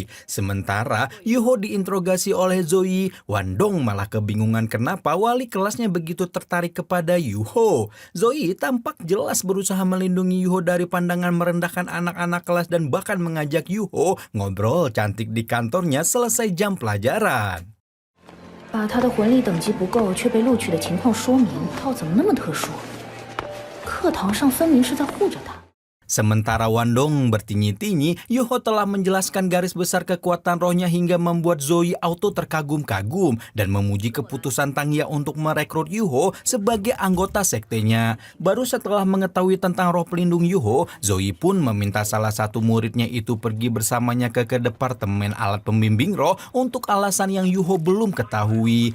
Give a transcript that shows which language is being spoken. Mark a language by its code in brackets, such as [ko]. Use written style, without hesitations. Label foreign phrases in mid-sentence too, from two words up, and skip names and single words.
[id] Sementara Yuho diinterogasi oleh Zoe, Wandong malah kebingungan kenapa wali kelasnya begitu tertarik kepada Yuho. Zoe tampak jelas berusaha melindungi Yuho dari pandangan merendahkan anak-anak kelas dan bahkan mengajak Yuho ngobrol cantik di kantornya selesai jam pelajaran. [zh] 把他的魂力等级不够却被录取的情况说明，他怎么那么特殊？课堂上分明是在护着他。 [id] Sementara Wandong bertinyi-tinyi, Yuho telah menjelaskan garis besar kekuatan rohnya hingga membuat Zoe auto terkagum-kagum dan memuji keputusan Tangya untuk merekrut Yuho sebagai anggota sektenya. Baru setelah mengetahui tentang roh pelindung Yuho, Zoe pun meminta salah satu muridnya itu pergi bersamanya ke departemen alat pembimbing roh untuk alasan yang Yuho belum ketahui.